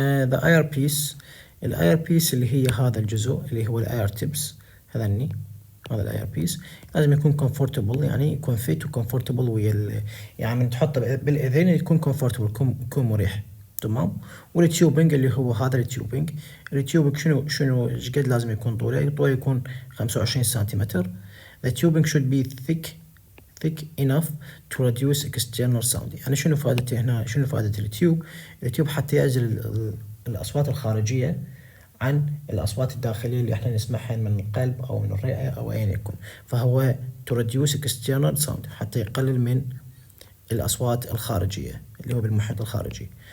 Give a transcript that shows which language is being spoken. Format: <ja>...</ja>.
<ar>the اير بيس. الاير بيس اللي هي هذا الجزء اللي هو الاير تيبس، هذا الاير بيس لازم يكون كومفورتبل، يعني يكون فيت وكومفورتبل ويا يعني من تحطه بالاذين يكون كومفورتبل، يكون مريح. تمام. والتيوبنج اللي هو هذا التيوبنج شنو ايش قد لازم يكون طوله يكون 25 سنتيمتر.</ar> <en>the tubing should be thick enough to reduce external sound.</en> <ar>يعني شنو فائدته هنا؟ شنو فائدة التيوب حتى يعزل الأصوات الخارجية عن الأصوات الداخلية اللي احنا نسمعها من القلب أو من الرئة أو أيا يكن. فهو</ar> <en>to reduce external sound،</en> <ar>حتى يقلل من الأصوات الخارجية اللي هو بالمحيط الخارجي.</ar>